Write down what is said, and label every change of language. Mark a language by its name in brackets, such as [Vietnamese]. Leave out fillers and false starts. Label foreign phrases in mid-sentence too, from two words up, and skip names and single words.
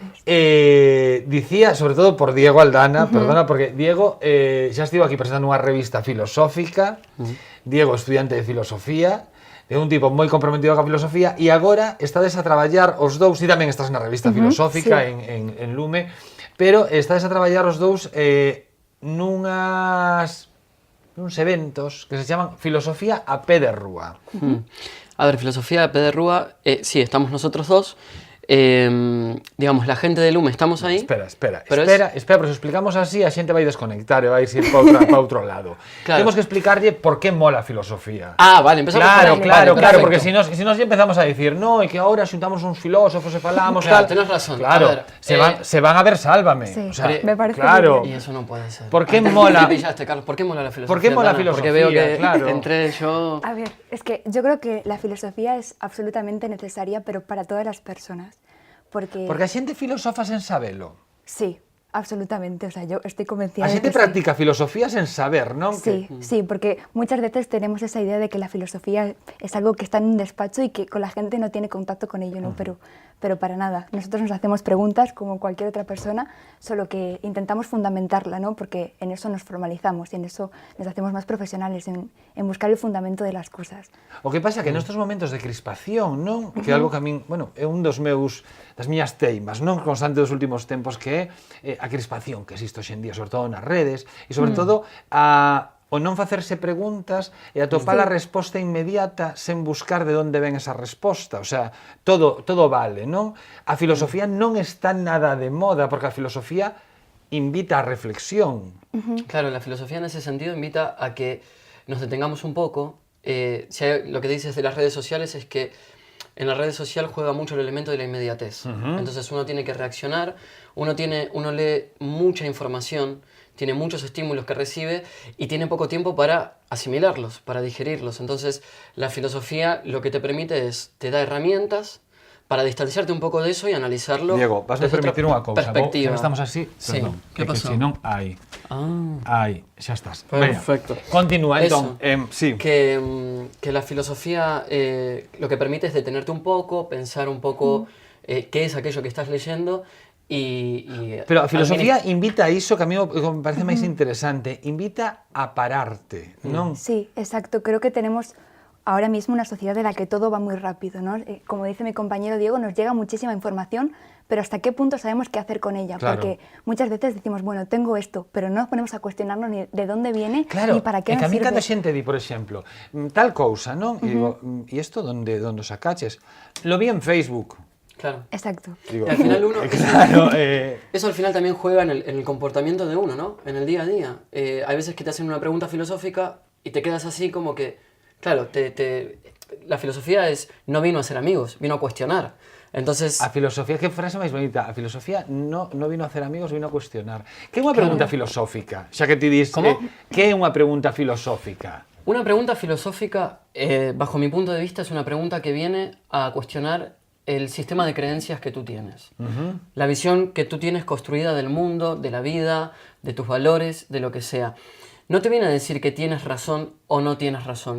[Galician] Dicía, sobre todo por Diego Aldana, perdona, porque Diego xa estivo aquí presentando unha revista filosófica, Diego estudiante de filosofía, de un tipo moi comprometido coa filosofía, e agora estades a traballar os dous, e tamén estás na revista filosófica sí. en Lume, pero estades a traballar os dous nuns eventos que se chaman Filosofía a pé de rúa. A ver, filosofía a pé de rúa, sí, [Spanish] estamos nosotros dos. Digamos, la gente de Lume estamos ahí. [Galician] Espera, pero se explicamos así, a xente vai desconectar e vai ir para outro lado. Claro. Temos que explicarlle por que mola a filosofía. [Spanish] Ah, vale, empezamos por ahí. Claro, Vale, porque si nos ya empezamos a decir, no, e que ahora [Galician] xuntamos uns filósofos e falamos [Spanish] Claro, tal. tenés razón. Claro, A ver, se van a ver Sálvame. Sí, O sea, me parece claro. muy Y eso no puede ser. ¿Por qué Antes mola? te pillaste, Carlos, ¿por qué mola la filosofía? ¿Por qué mola la Aldana? filosofía? Porque veo que Claro. entré yo... A ver, es que yo creo que la filosofía es absolutamente necesaria, pero para todas las personas. Porque [Galician] Porque a xente filosofa sen sabelo. [Spanish] sí, absolutamente. O sea, yo estoy convencida [Galician] A [Spanish] de [Galician] xente [Spanish] que sí. [Galician] practica filosofía sen saber, non? [Spanish] Sí, sí, porque muchas veces tenemos esa idea de que la filosofía es algo que está en un despacho y que con la gente no tiene contacto con ello, ¿no? Pero para nada. Nosotros nos hacemos preguntas como cualquier otra persona, solo que intentamos fundamentarla, ¿no? Porque en eso nos formalizamos y en eso nos hacemos más profesionales, en buscar el fundamento de las cosas. [Galician] O que pasa que nestes momentos de crispación, non? Que é algo que a min, bueno, é un das miñas teimas, non? Constante dos últimos tempos, que é a crispación que existe hoxe en día, sobre todo nas redes, e sobre todo o non facerse preguntas e atopar a resposta inmediata sen buscar de onde ven esa resposta. O sea, todo vale, non? A filosofía non está nada de moda, porque a filosofía invita a reflexión. [Spanish] Claro, la filosofía en ese sentido invita a que nos detengamos un poco. Lo que dices de las redes sociales es que en la red social juega mucho el elemento de la inmediatez. Entonces uno tiene que reaccionar, uno lee mucha información, tiene muchos estímulos que recibe y tiene poco tiempo para asimilarlos, para digerirlos. Entonces la filosofía lo que te permite te da herramientas para distanciarte un pouco de eso e analizarlo. [Galician] Diego, vas a permitir unha cousa, [Spanish] perspectiva. [Galician] Estamos así, [Spanish] Sí. [Galician] perdón, Que pasou? se non, aí, xa estás. [Spanish] Perfecto. [Galician] Venga, continúa, entón, [Spanish] sí. Que la filosofía lo que permite es detenerte un poco, pensar un poco qué es aquello que estás leyendo [Galician] Pero a filosofía invita a iso que a mí me parece máis interesante, invita a pararte, non? [Spanish] Sí, exacto. Creo que tenemos ahora mismo una sociedad en la que todo va muy rápido, ¿no? Como dice mi compañero Diego, nos llega muchísima información, pero ¿hasta qué punto sabemos qué hacer con ella? Claro. Porque muchas veces decimos, bueno, tengo esto, pero no nos ponemos a cuestionarnos ni de dónde viene, [Galician] Claro, [Spanish] ni para qué [Galician] que [Spanish] nos [Galician] a mí [Spanish] sirve. [Galician] cando xente di, por exemplo, tal cousa, non? E digo, e isto donde sacaches? [Spanish] Lo vi en Facebook. [Galician] Claro. [Spanish] Exacto. [Galician] Digo, [Spanish] Y al final uno... [Galician] claro, [Spanish] Eso al final también juega en el comportamiento de uno, ¿no? En el día a día. Hay veces que te hacen una pregunta filosófica y te quedas así como que... Claro, la filosofía no vino a ser amigos, vino a cuestionar. Entonces... [Galician] A filosofía, que frase máis bonita, a filosofía [Spanish] no vino a hacer amigos, vino a cuestionar. [Galician] Que é unha pregunta filosófica? Xa que ti dis, que é unha pregunta filosófica? [Spanish] Una pregunta filosófica, bajo mi punto de vista, es una pregunta que viene a cuestionar el sistema de creencias que tú tienes. La visión que tú tienes construida del mundo, de la vida, de tus valores, de lo que sea. No te viene a decir que tienes razón o no tienes razón.